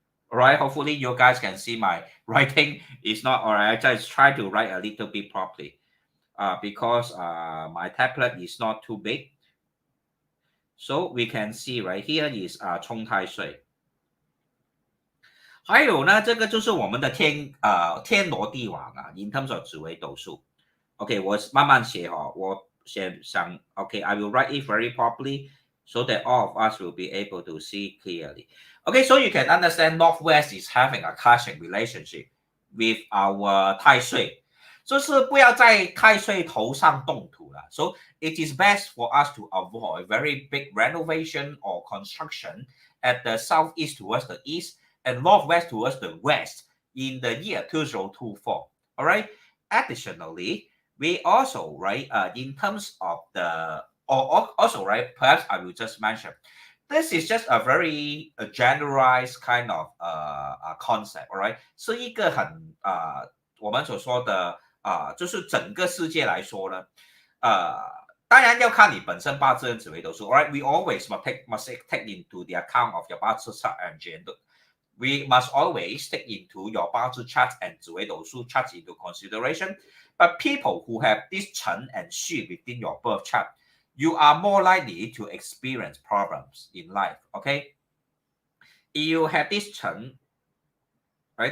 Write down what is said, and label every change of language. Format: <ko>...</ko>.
<en>All right. Hopefully you guys can see my writing is not all right. I just try to write a little bit properly because my tablet is not too big. So we can see right here is 冲太岁。</en> <zh>还有呢，这个就是我们的天罗地网啊 ， in terms of 紫微斗数。</zh> <en>OK，我慢慢写我先想 OK，I will write it very properly so that all of us will be able to see clearly. OK, so you can understand Northwest is having a clashing relationship with our 太岁，就是不要在太岁头上动土了。 So it is best for us to avoid very big renovation or construction at the southeast towards the east and northwest towards the west in the year 2024. All right. Additionally, we also right in terms of the or also right perhaps I will just mention this is just a very generalized kind of concept. All right.</en> <zh>是一个很我们所说的就是整个世界来说呢当然要看你本身八字跟紫微斗数。 All right, we always must take into the account of your 八字 chart and gender.</zh> <en>We must always take into your 八字 chart and 紫微斗数 chart into consideration. But people who have this Chen and Xi within your birth chart, you are more likely to experience problems in life. Okay, you have this Chen, right?</en>